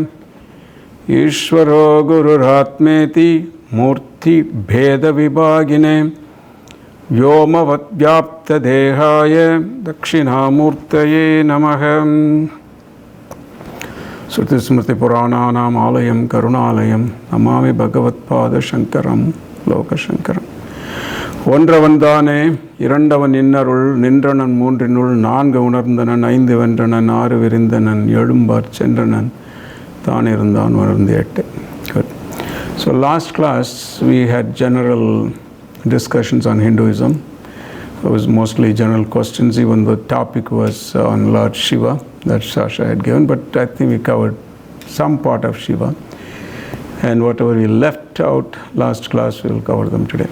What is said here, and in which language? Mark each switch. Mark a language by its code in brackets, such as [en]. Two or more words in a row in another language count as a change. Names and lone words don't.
[sa] ईश्वरो गुरुरात्मेति मूर्ति भेद विभागिने व्योमवद् व्याप्त देहाय दक्षिणा मूर्तये नमः. श्रुति स्मृति पुराणानाम् आलयम् करुणालयम् नमामि भगवत् पाद शङ्करम् लोक शङ्करम्. [ta] ஒன்றவன்தானே இரண்டவன் இன்னருள் நின்றனன் மூன்றினுள் நான்கு உணர்ந்தனன் ஐந்து வென்றனன் ஆறு விரிந்தனன் எழும்பார் சென்றனன் தான் இருந்தான் உணர்ந்து எட்டு. [en] Good. So last class we had general discussions on Hinduism. It was mostly general questions, even though the topic was on Lord Shiva that Sasha had given, but I think we covered some part of Shiva. And whatever we left out last class, we will cover them today.